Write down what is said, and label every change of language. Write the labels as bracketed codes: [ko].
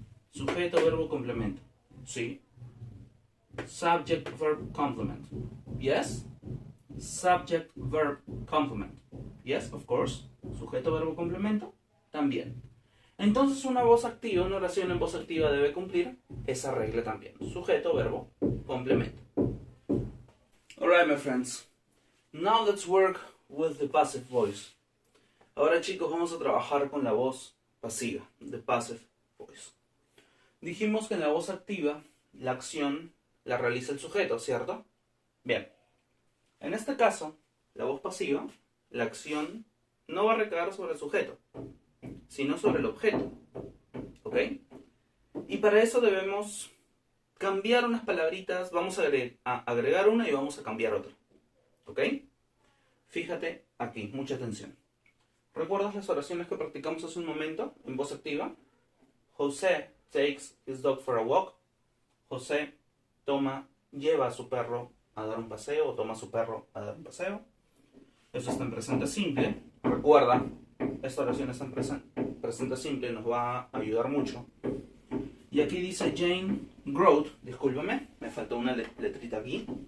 [es] Sujeto, verbo, complemento. ¿Sí? [en] Subject, verb, complement. Yes? Subject, verb, complement. Yes, of course. [es] Sujeto, verbo, complemento. También. Entonces una voz activa, una oración en voz activa debe cumplir esa regla también. Sujeto, verbo, complemento. [en] Alright, my friends. Now let's work with the passive voice. [es] Ahora, chicos, vamos a trabajar con la voz pasiva, [en] the passive voice. [es] Dijimos que en la voz activa, la acción la realiza el sujeto, ¿cierto? Bien. En este caso, la voz pasiva, la acción no va a recaer sobre el sujeto, sino sobre el objeto. ¿Ok? Y para eso debemos cambiar unas palabritas. Vamos a agregar una y vamos a cambiar otra. ¿Ok? Fíjate aquí, mucha atención. ¿Recuerdas las oraciones que practicamos hace un momento en voz activa? [en] José takes his dog for a walk. [es] José lleva a su perro a dar un paseo o toma a su perro a dar un paseo. Eso está en presente simple. Recuerda, esta oración está en presente simple, nos va a ayudar mucho. Y aquí dice Jane wrote, discúlpame, me faltó una letrita aquí.